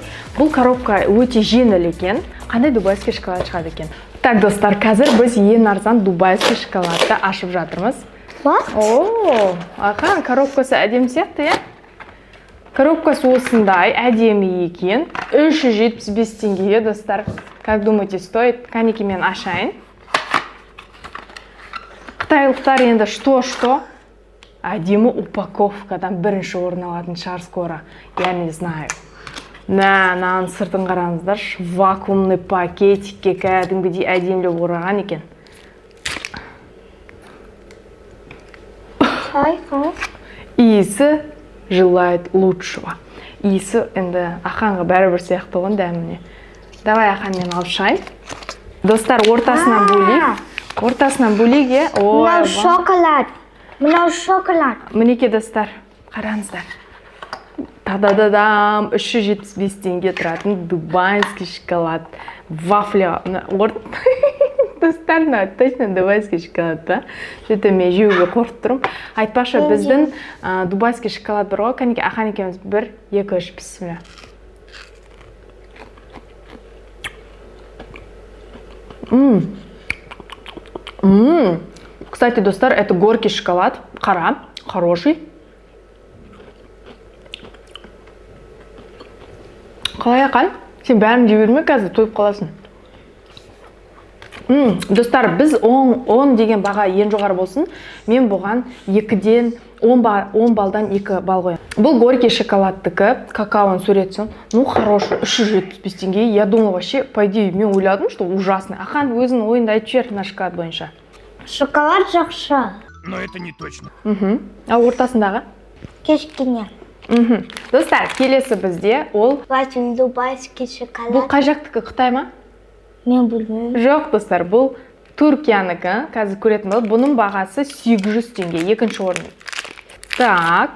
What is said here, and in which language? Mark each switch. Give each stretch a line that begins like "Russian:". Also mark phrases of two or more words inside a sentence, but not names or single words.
Kazakh: Бұл коробка өте жеңіл екен. Қандай
Russian: дубайский шоколад
Kazakh: шығады екен? Так, достар, қазір біз ең арзан дубайский шоколадты ашып жатырмыз. О, Ақан коробкасы әдемі сияқты, Коробкасы осындай әдемі екен. 375 теңгеге, достар.
Russian: Как думаете, стоит?
Kazakh: Қанеке мен ашайын. Қытайлықтар енді что? Әдемі упаковкадан бірінші орын алатын шығар скоро.
Russian: Я не знаю.
Kazakh: Наның сыртын қараңыздар. Вакуумный пакетикке кәдімгідей әдемілеп ораған екен.
Russian: Иісі желает лучшего.
Kazakh: Иісі енді Ақанға бәрібір сияқты болған дәміне. Давай, Ақан, мен алып шайын. Достар, ортасынан бөлейік. Ортасынан бөлеге. Мынау шоколад. Мынау шоколад. Мінеке, достар, қараңыздар. Та-да-да-дам, 375 теңге тұратын
Russian: дубайский шоколад.
Kazakh: Вафля. Достар,
Russian: точно дубайский шоколад, да?
Kazakh: Что-то мен жеуге қорқып тұрмын. Айтпақшы, біздің
Russian: дубайский шоколад
Kazakh: бар ғой, кәнеке, Ақан екеуміз 1, 2, 3, бісміллә.
Russian: Кстати, достар, это горький шоколад, қара, хороший.
Kazakh: Қалай, Ақан? Сен бәрін жей берме, қазір тойып қаласың. Достар, біз 10 деген баға ең жоғары болсын. Мен бұған 2-ден 10 балдан 2 бал қоям. Бұл горький шоколадтікі, какаоны сөретсің.
Russian: Ну, хороший, 375 теңге. Я думала, вообще, по идее,
Kazakh: мен ойладым,
Russian: что ужасный.
Kazakh: Ақан өзінің ойында айтып жібер на шоколад бойынша. Шоколад жақсы.
Russian: Но это не точно.
Kazakh: А ортасындағы? Кешкене. Достар, келесі бізде ол...
Russian: Дубайский шоколад.
Kazakh: Бұл қай жақтікі, Қытай ма? Мен білмеймін. Жоқ, достар, бұл Түркиянікі. Қазір көретін болды. Бұның бағасы 800 теңге, екінші орын.
Russian: Так.